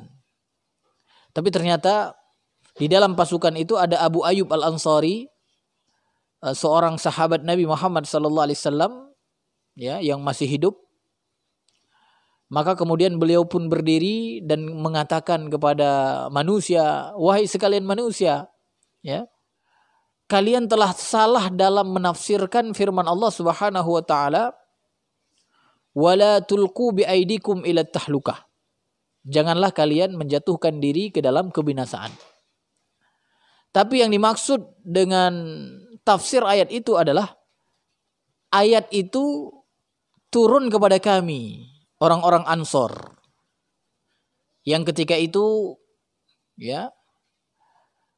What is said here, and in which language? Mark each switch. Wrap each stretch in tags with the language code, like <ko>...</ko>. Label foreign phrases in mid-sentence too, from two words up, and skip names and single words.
<id>Tapi ternyata di dalam pasukan itu ada Abu Ayyub Al-Ansari, seorang sahabat Nabi Muhammad SAW, ya, yang masih hidup. Maka kemudian beliau pun berdiri dan mengatakan kepada manusia, "Wahai sekalian manusia, ya, kalian telah salah dalam menafsirkan firman Allah</id> <ar>Subhanahu wa taala, wala tulqu bi aidikum ila tahlukah."</ar> <id>Janganlah kalian menjatuhkan diri ke dalam kebinasaan. Tapi yang dimaksud dengan tafsir ayat itu adalah ayat itu turun kepada kami, orang-orang Ansor, yang ketika itu, ya,</id>